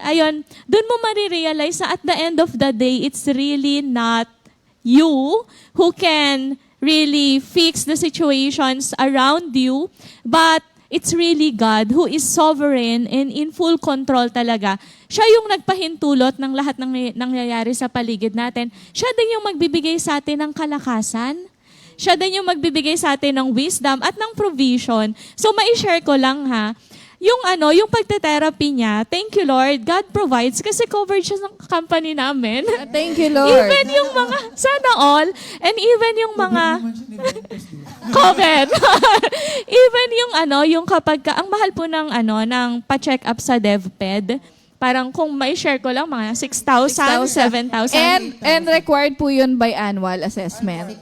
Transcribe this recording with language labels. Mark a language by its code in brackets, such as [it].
[tl] Ayun, dun mo marirealize na [en] at the end of the day, it's really not you who can really fix the situations around you, but it's really God who is sovereign and in full control [tl] talaga. Siya yung nagpahintulot ng lahat ng nangyayari sa paligid natin. Siya din yung magbibigay sa atin ng kalakasan. siya din yung magbibigay sa atin ng wisdom at ng provision. So, ma-share ko lang ha. Yung pagte-therapy niya, [en] thank you Lord, God provides [tl] kasi covered siya ng company namin. [en] Thank you, Lord. [tl] Even yung mga, sana all, and even yung mga, COVID. Even yung kapag ang mahal po ng pa-check up sa DevPed, parang kung may share ko lang, mga 6,000, 7,000. [en] And required [tl] po yun [en] by annual assessment.